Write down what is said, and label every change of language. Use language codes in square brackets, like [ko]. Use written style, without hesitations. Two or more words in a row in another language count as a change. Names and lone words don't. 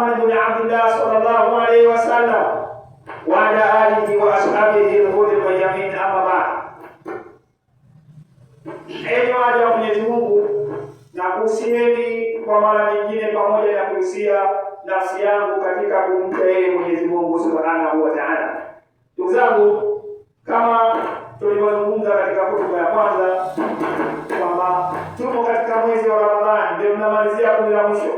[ar] بن عبد الله صلى الله عليه وسلم وعلى آله وأصحابه الغر الميامين. أما بعد. [sw] Enyi waja wa Mwenyezi Mungu, na kuhusieni kwa mara nyingine pamoja na kuhusia nafsi yangu katika kumcha yeye Mwenyezi Mungu [ar] سبحانه وتعالى. [sw] Ndugu zangu, kama tulivyozungumza katika hotuba ya kwanza kwamba tumo katika mwezi wa Ramadhani, ndio tunamalizia kundi la mwisho.